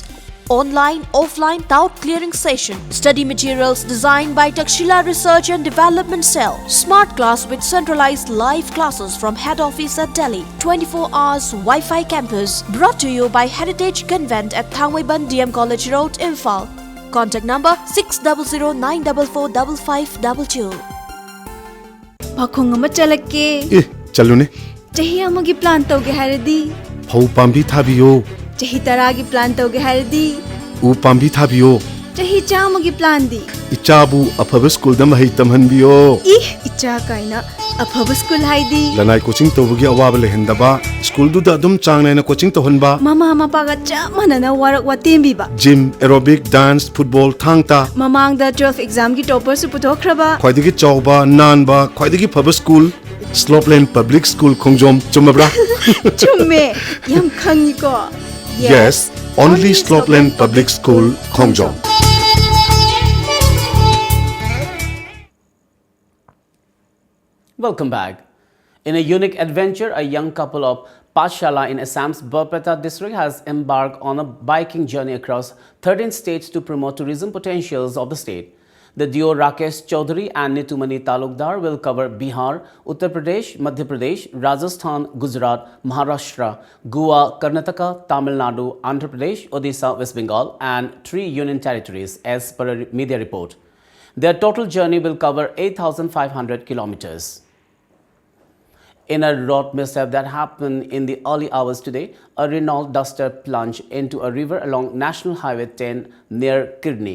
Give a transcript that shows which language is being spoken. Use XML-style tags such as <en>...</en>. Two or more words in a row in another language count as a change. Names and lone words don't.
<en>Online, offline, doubt clearing session. Study materials designed by Takshila Research and Development Cell. Smart class with centralized live classes from head office at Delhi. 24 hours Wi-Fi campus. Brought to you by Heritage Convent at Thangwaiban DM College Road, Imphal. Contact number 600 944 5522.</en> <mni>pakhong ama chalake Chalune chahi amagi plan tawge haradi Phau pambi thabiyo chahi taragi plan tawge haradi U pambi thabiyo chahi chamagi plan di Ichabu afaba school da mahai tamhanbiyo icha kaina afaba school haidi Lanai coaching tawbugi awaba lehendaba school du da dum changnai na coaching tohonba mama mapa ga chamana na warak watembi ba</mni> <en>gym aerobic dance football</en> <mni>thangta mamang da 12 exam gi topper su puthokhraba khwaidagi chawba nanba khwaidagi phaba school Slopeland Public School Khongjom chumabra chumme yam khangi ko</mni> <en>Yes only Slopeland Public School Khongjom Welcome back. In a unique adventure, a young couple of Pashala in Assam's Barpeta district has embarked on a biking journey across 13 states to promote tourism potentials of the state. The duo Rakesh Chaudhary and Nitumani Talukdar will cover Bihar, Uttar Pradesh, Madhya Pradesh, Rajasthan, Gujarat, Maharashtra, Goa, Karnataka, Tamil Nadu, Andhra Pradesh, Odisha, West Bengal and 3 union territories as per a media report. Their total journey will cover 8,500 kilometers. In a road mishap that happened in the early hours today, a Renault Duster plunged into a river along National Highway 10 near Kirni.</en>